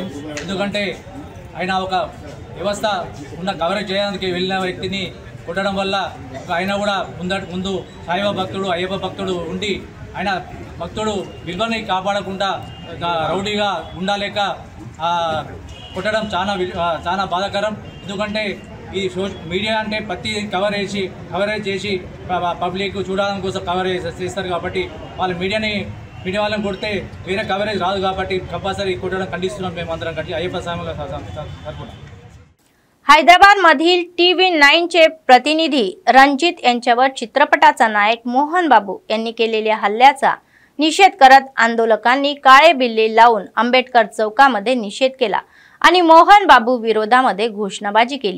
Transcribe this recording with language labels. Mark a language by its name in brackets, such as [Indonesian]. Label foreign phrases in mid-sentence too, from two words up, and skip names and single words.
[Telugu] ఎందుకంటే ఆయన ఒక వ్యవస్థ ఉన్న కవరేజ్ చేయడానికి వెళ్ళిన వ్యక్తిని కొట్టడం వల్ల ఆయన కూడా ముందు సాయిబాబా భక్తుడు అయ్యప్ప భక్తుడు ఉండి ఆయన భక్తుడు విలువని కాపాడకుండా రౌడీగా ఉండలేక కొట్టడం చాలా బాధాకరం. ఎందుకంటే ఈ మీడియా అంటే ప్రతి కవరేజ్ చేసి పబ్లిక్ చూడడం కోసం కవరేజ్ చేస్తారు కాబట్టి వాళ్ళు మీడియా వాళ్ళని కొడితే వేరే కవరేజ్ రాదు కాబట్టి కంపల్సరీ కొట్టడం ఖండిస్తున్నాం మేము అందరం కలిసి అయ్యప్ప స్వామి తరపున. [Marathi] हैदराबाद मधील TV9चे प्रतिनिधी रणजित यांच्यावर चित्रपटाचा नायक मोहन बाबू यांनी केलेल्या हल्ल्याचा निषेध करत आंदोलकांनी काळे बिल्ले लावून आंबेडकर चौकामध्ये निषेध केला आणि मोहन बाबू विरोधामध्ये घोषणाबाजी केली.